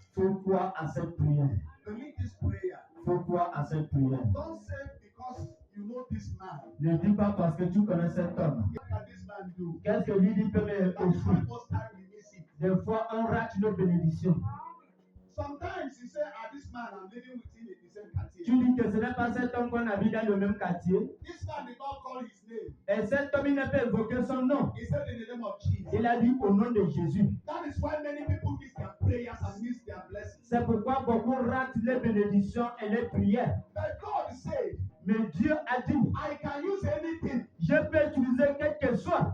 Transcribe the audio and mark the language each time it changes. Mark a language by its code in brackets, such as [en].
[fr] Faut croire à cette prière. [en] Believe this prayer. [fr] Faut croire à cette prière. [en] Don't say because you know this man. [fr] Ne dis pas parce que tu connais cet homme. [en] What can this man do? [fr] Qu'est-ce que lui peut me [en] That is why [fr] offrir? [en] most time we miss it. [fr] Des fois, on rate nos bénédictions. [en] Sometimes you say, this man, I'm living within the same quartier. [fr] Tu dis que ce n'est pas cet homme qu'on habite dans le même quartier. [en] This man did not call his name. [fr] Et cet homme, il n'a pas évoqué son nom. [en] He said in the name of Jesus. [fr] Il a dit au nom de Jésus. [en] That is why many people miss their prayers and miss their blessings. [fr] C'est pourquoi beaucoup ratent les bénédictions et les prières. [en] But God said, [fr] Mais Dieu a dit, [en] I can use anything, [fr] je peux utiliser quel que soit,